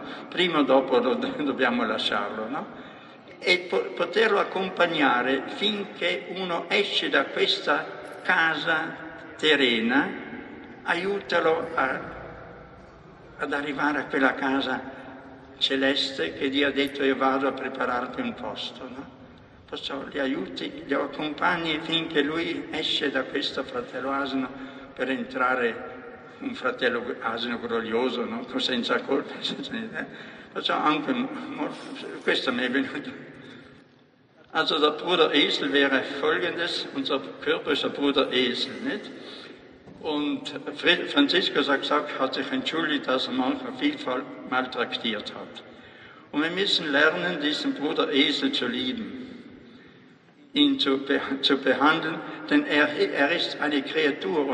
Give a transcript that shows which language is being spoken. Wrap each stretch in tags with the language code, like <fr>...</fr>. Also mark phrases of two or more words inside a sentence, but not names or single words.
<it>Prima o dopo dobbiamo lasciarlo, no? E poterlo accompagnare finché uno esce da questa casa terrena, aiutalo ad arrivare a quella casa celeste che Dio ha detto io vado a prepararti un posto, no? perciò li aiuti, li accompagni finché lui esce da questo fratello asino per entrare un fratello asino glorioso, no? Senza colpa, senza niente. Perciò anche questo mi è venuto.</it> <de>Also der Bruder Esel wäre folgendes, unser Körper ist der Bruder Esel, nicht? Und Franziskus hat sich entschuldigt, dass er manchmal vielfach maltraktiert hat. Und wir müssen lernen, diesen Bruder Esel zu lieben, ihn zu behandeln, denn er ist eine Kreatur.</de>